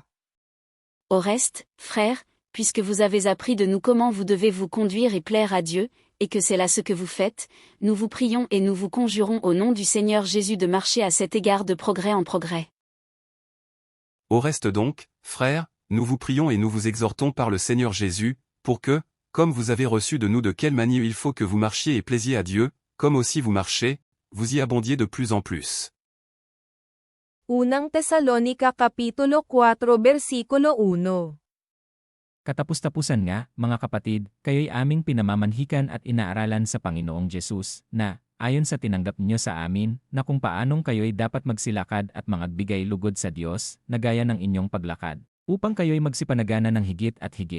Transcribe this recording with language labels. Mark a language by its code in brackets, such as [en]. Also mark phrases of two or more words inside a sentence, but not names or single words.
[fr] Au reste, frères, puisque vous avez appris de nous comment vous devez vous conduire et plaire à Dieu, et que c'est là ce que vous faites, nous vous prions et nous vous conjurons au nom du Seigneur Jésus de marcher à cet égard de progrès en progrès. Au reste donc, frères, nous vous prions et nous vous exhortons par le Seigneur Jésus, pour que, comme vous avez reçu de nous de quelle manière il faut que vous marchiez et plaisiez à Dieu, comme aussi vous marchez, vous y abondiez de plus en plus. [tl] Unang Tesalonica Kapitulo 4 versikulo 1. Katapus-tapusan nga, mga kapatid, kayo'y aming pinamamanhikan at inaaralan sa Panginoong Jesus, na, ayon sa tinanggap niyo sa amin, na kung paanong kayo'y dapat magsilakad at magbigay lugod sa Diyos, na gaya ng inyong paglakad, upang kayo'y magsipanagana ng higit at higit.